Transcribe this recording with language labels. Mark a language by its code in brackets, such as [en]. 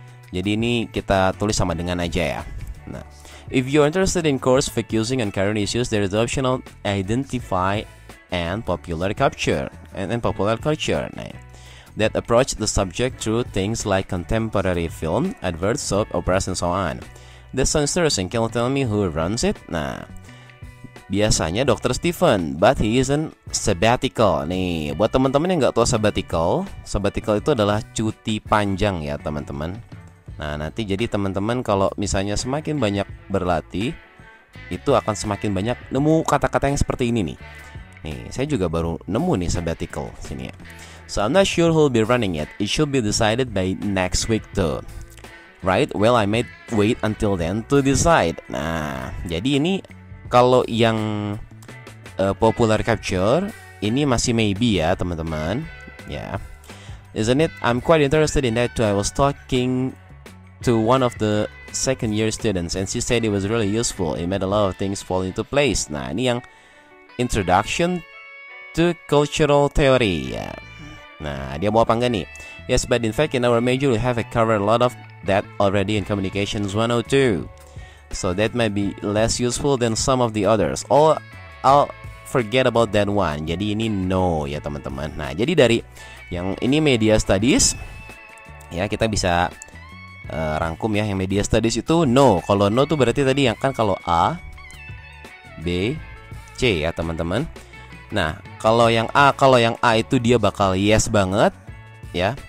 [id] Jadi ini kita tulis sama dengan aja ya. [en] Nah, if you're interested in course focusing on current issues, there is the option of identify and popular culture and popular culture. Nah, that approach the subject through things like contemporary film, adverts, soap operas, and so on. That sounds interesting. Can you tell me who runs it? [id] Nah, biasanya [en] Dr. Stephen, but he isn't sabbatical. [id] Nih, buat teman-teman yang nggak tahu sabbatical itu adalah cuti panjang ya teman-teman. Nah, nanti jadi teman-teman kalau misalnya semakin banyak berlatih, itu akan semakin banyak nemu kata-kata yang seperti ini nih. Nih, saya juga baru nemu nih sabbatical sini ya. [en] So I'm not sure who'll be running it. It should be decided by next week too. Right? Well, I might wait until then to decide. [id] Nah, jadi ini kalau yang popular capture ini masih maybe ya teman-teman. [en] Ya, isn't it? I'm quite interested in that too. I was talking to one of the second year students and she said it was really useful. It made a lot of things fall into place. [id] Nah, ini yang [en] introduction to cultural theory ya. [id] Nah, dia mau apa enggak nih? [en] Yes, but in fact in our major we have covered a lot of that already in Communications 102. So that might be less useful than some of the others. Oh, I'll forget about that one. [id] Jadi ini no ya teman-teman. Nah, jadi dari yang ini media studies ya kita bisa rangkum ya, yang media studies itu no. Kalau no tuh berarti tadi yang kan kalau A, B, C ya teman-teman. Nah, kalau yang A itu dia bakal yes banget ya.